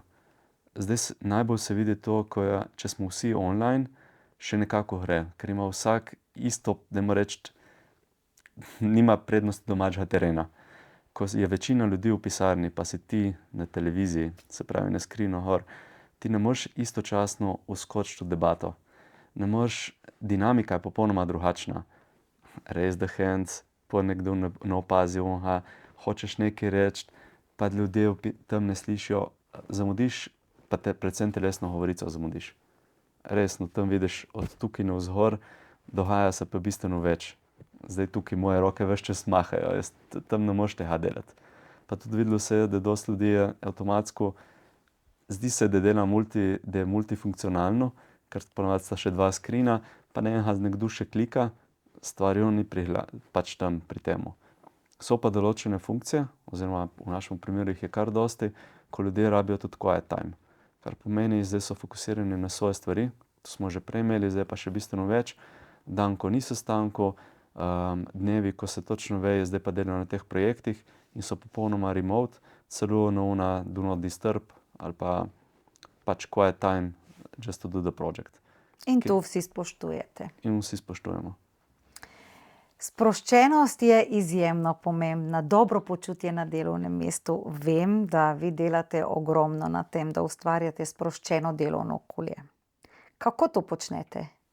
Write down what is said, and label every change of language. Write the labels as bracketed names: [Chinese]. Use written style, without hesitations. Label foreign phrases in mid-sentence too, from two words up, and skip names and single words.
[Slovenian] Zdaj najbolj se vidi to, če smo vsi online, še nekako gre, ker ima vsak isto, dajmo reči, nima prednosti domačega terena. Ko je večina ljudi v pisarni, pa si ti na televiziji, se pravi na skrinu gor, ti ne moreš istočasno vskočiti v debato. Dinamika je popolnoma drugačna. [English] Raise the hands, [Slovenian] pa nekdo ne opazi, hočeš nekaj reči, pa ljudje tam ne slišijo, zamudiš, pa te predvsem telesno govorico zamudiš. Resno, tam vidiš od tukaj navzgor, dogaja se pa bistveno več. Zdaj tukaj moje roke ves čas mahajo, jaz tam ne moreš tega delati. Pa tudi videlo se je, da dosti ljudi je avtomatsko, zdi se, da je multifunkcionalno, ker ponavadi sta še dva skrina, pa nekdo še klika, stvarjo ni pač tam pri temu. So pa določene funkcije, oziroma v našem primeru jih je kar dosti, ko ljudje rabijo tudi [English] quiet time. [Slovenian] Kar pomeni, zdaj so fokusirani na svoje stvari, to smo že prej imeli, zdaj pa še bistveno več. Dan, ko ni sestankov, dnevi, ko se točno ve, zdaj pa delajo na teh projektih in so popolnoma remote, celo na [English] do not disturb [Slovenian] ali pa pač [English] quiet time, just to do the project. [Slovenian] In to vsi spoštujete. In vsi spoštujemo. Sproščenost je izjemno pomembna, dobro počutje na delovnem mestu. Vem, da vi delate ogromno na tem, da ustvarjate sproščeno delovno okolje. Kako to počnete?